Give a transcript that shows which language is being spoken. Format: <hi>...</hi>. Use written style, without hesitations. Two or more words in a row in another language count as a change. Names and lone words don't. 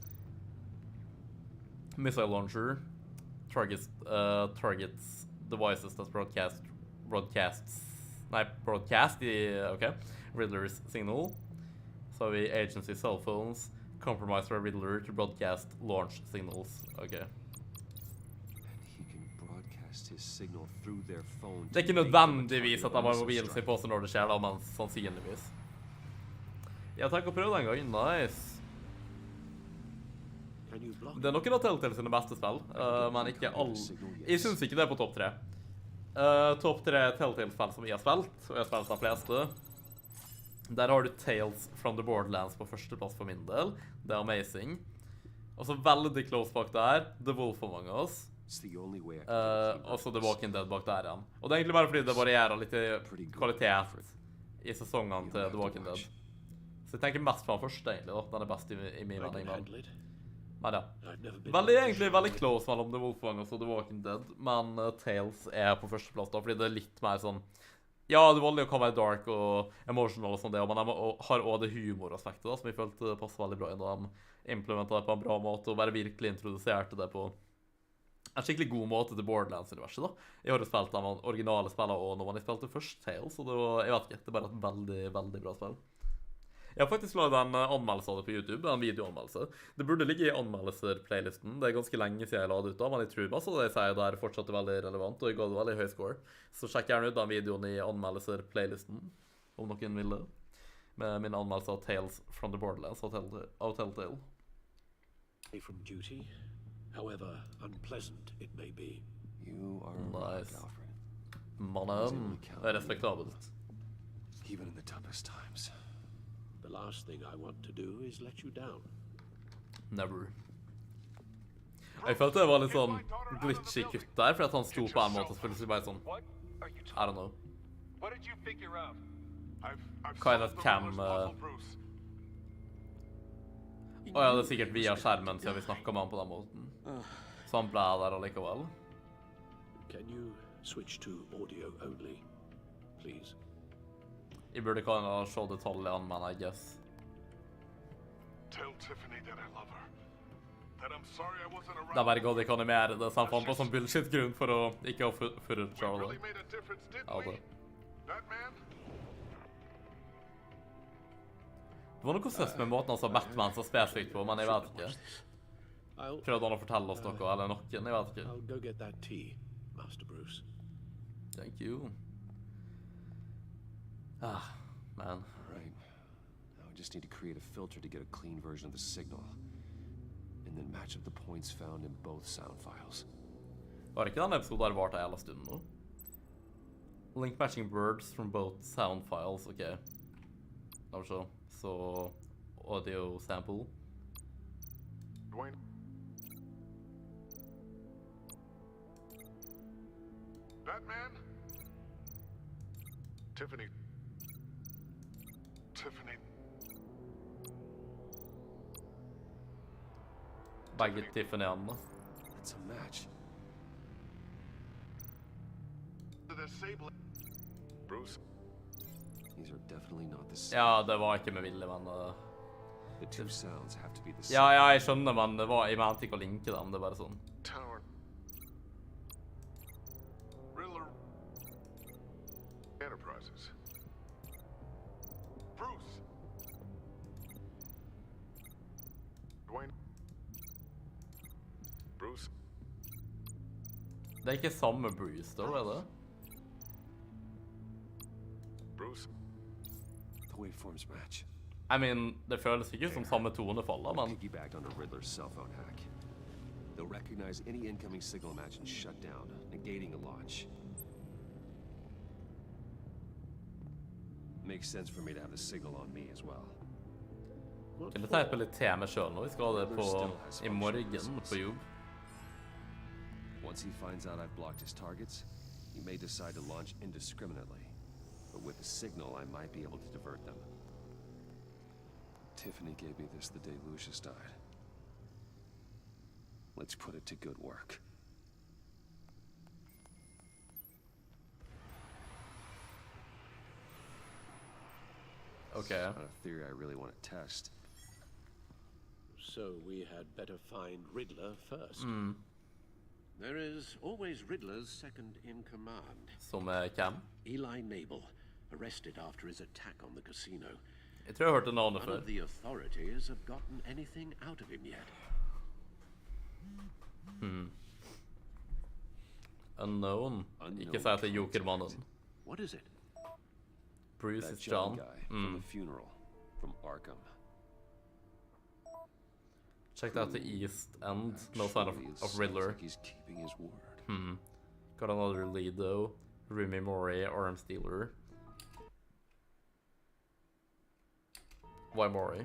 <en>Missile launcher targets devices that broadcast the Riddler's signal. So we agency cell phones, compromise for a Riddler to broadcast launch signals. Okay.</en> <no>Det er ikke nødvendigvis at de har mobilen sin på seg når det skjer, da, men sannsynligvis. Jeg tenker å prøve den gangen. Nice. Det er noen av Telltale sine beste spill, men ikke alle. Jeg synes ikke det er på topp 3. Topp 3 Telltale-spill som jeg har spilt, og jeg har spilt de fleste. Der har du Tales from the Borderlands på første plass for min del. Det er amazing. Og så veldig close bak der, The Wolf Among Us. Og så The Walking Dead bak der igjen. Og det er egentlig bare fordi det varierer litt i kvalitet i sesongene til The Walking Dead. Så jeg tenker mest på den første, egentlig, da. Den er best i min mening. Men ja. Veldig close mellom The Wolf Among Us og The Walking Dead. Men Tales er på første plass da, fordi det er litt mer sånn... Ja, det voldelige kan være dark og emotional og sånn det, men de har også det humoraspektet da, som jeg følte passet veldig bra inn, og de implementet det på en bra måte, og bare virkelig introduserte det på en skikkelig god måte til Borderlands-universet da. Jeg har jo spilt de originale spillene også når man spilte først Tales, så det var, jeg vet ikke, det er bare et veldig bra spill. Jeg har faktisk laget en anmeldelse av det på YouTube, en videoanmeldelse. Det burde ligge i anmeldelser-playlisten. Det er ganske lenge siden jeg la det ut da, men jeg tror meg så det jeg sier der fortsatt er veldig relevant, og jeg ga det veldig høy score. Så sjekk gjerne ut den videoen i anmeldelser-playlisten, om noen vil det. Med min anmeldelse av Tales from the Borderlands av Telltale.</no> <en>From duty, however unpleasant it may be. You are nice.</en> <no>Mannen er respektabelt.</no> <en>Even in the toughest times. The last thing I want to do is let you down. Never.</en> <no>Jeg følte det var litt sånn glitchy kutt der, for at han sto på en måte og plutselig bare sånn,</no> <en>I don't know.</en> <no>Hva er det cam... Åja, det er sikkert via skjermen siden vi snakket med han på den måten. Så han ble der allikevel.</no> <en>Can you switch to audio only, please?</en> <no>Jeg burde ikke ha se detaljene, men</no> <en>I guess. Tell Tiffany that I love her. That I'm sorry I wasn't around.</en> <no>Det er bare godt jeg kan animere det, så han fant på sånn bullshit-grunn for å ikke ha footage av det. Ja, det. Det var noe søst med måten han sa Batman så spesifikt på, men jeg vet ikke. Prøvde han å fortelle oss noe, eller noen, jeg vet ikke.</no> <en>I'll go get that tea, Master Bruce. Thank you. Ah, man. Right. Now I just need to create a filter to get a clean version of the signal. And then match up the points found in both sound files.</en> <no>Var ikke den episoden der vart hele stunden nå?</no> <en>Link matching words from both sound files, ok.</en> <no>La oss se. Så</no> <en>audio sample. Dwayne. Batman? Tiffany.</en> <no>Begge Tiffany-ene.</no> <en>It's a match. Bruce. These are definitely not the same.</en> <no>Ja, det var ikke med vilje, men...</no> <en>The two sounds have to be the same.</en> <no>Ja, jeg skjønner, men det var, jeg mente ikke å linke dem, det er bare sånn.</no> <en>Tower. Riddler. Enterprises. Bruce. Dwayne. Bruce.</en> <no>Det er ikke samme Bruce, da, er det?</no> <en>Bruce. The waveforms match. I mean,</en> <no>det føles ikke som samme tonefall, men...</no> <en>Piggybacked on a Riddler's cell phone hack. They'll recognize any incoming signal match and shut down, negating a launch. Makes sense for me to have the signal on me as well.</en> <no>Kan du type litt til meg selv nå? Vi skal ha det på i morgen på jobb.</no> <en>Once he finds out I've blocked his targets, he may decide to launch indiscriminately. But with the signal, I might be able to divert them. Tiffany gave me this the day Lucius died. Let's put it to good work. Okay. It's not a theory I really want to test. So we had better find Riddler first. There is always Riddler's second in command.</en> <no>Som Cam?</no> <en>Eli Nabel, arrested after his attack on the casino.</en> <no>Jeg tror jeg har hørt navnet</no> <en>None</en> <no>før.</no> <en>of the authorities have gotten anything out of him yet. Unknown.</en> <no>Ikke si at det er Jokermannen.</no> <en>What is it? Bruce That is John. guy from the funeral from Arkham. Checked out the East End. No sign of Riddler. Like he's keeping his word. Got another lead though. Remy Mori, arms dealer. Why Mori?</en>